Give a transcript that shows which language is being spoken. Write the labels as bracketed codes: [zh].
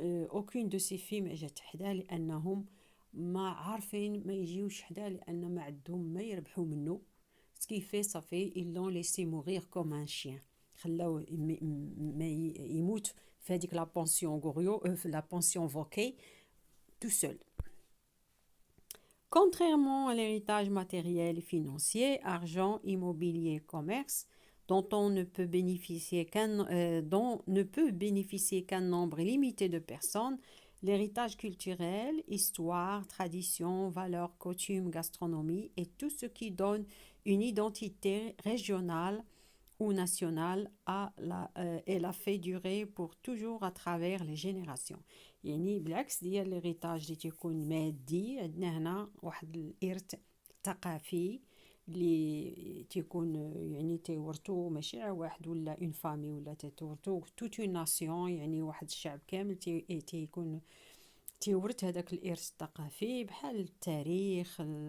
[fr] aucune de ces films [ar] اجت حدا لانهم ما عارفين ما يجيوش حدا لان ما عندهم ما يربحوا منه. [fr] ce qui fait ça fait ils l'ont laissé mourir comme un chien. [ar] خلاو ما يموت في هذيك لا بونسيون غوريو في لا بونسيون فوكي [fr] tout seul. Contrairement à l'héritage matériel et financier, argent, immobilier, commerce, dont ne peut bénéficier qu'un nombre limité de personnes, l'héritage culturel, histoire, tradition, valeurs, coutumes, gastronomie et tout ce qui donne une identité régionale ou nationale et la fait durer pour toujours à travers les générations. [ar] يعني بالعكس ديال الهيريتاج اللي تيكون مادي، عندنا هنا واحد الارث ثقافي اللي تيكون يعني تيورثو ماشي على واحد ولا [fr] اون فامي [ar] ولا تيورثو [fr] توت اون ناسيون، [ar] يعني واحد الشعب كامل تيكون تيورث هذاك الارث الثقافي بحال التاريخ،